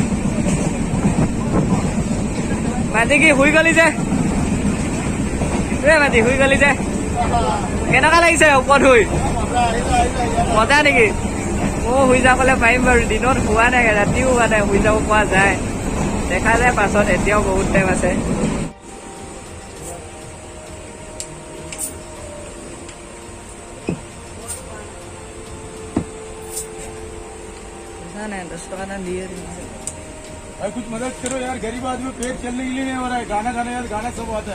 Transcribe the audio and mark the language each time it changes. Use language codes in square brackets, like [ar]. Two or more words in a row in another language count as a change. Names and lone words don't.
[as] মাটি কি শুই গলি যে মাটি শুই গলি যে কেনেকুৱা লাগিছে ওপৰত শুই? মজা নেকি? ময়ো শুই যাবলৈ পাৰিম বাৰু। দিনত শুৱা নাই, ৰাতিও শুৱা নাই। শুই যাব পৰা যায়, দেখা যায় পাছত। এতিয়াও বহুত টাইম আছে। [hi] नहीं 10 टका ना दिए। कुछ मदद करो यार, गरीब आदमी पेट चलने के लिए नहीं हो रहा है। गाना गाना यार, गाना सब आता है।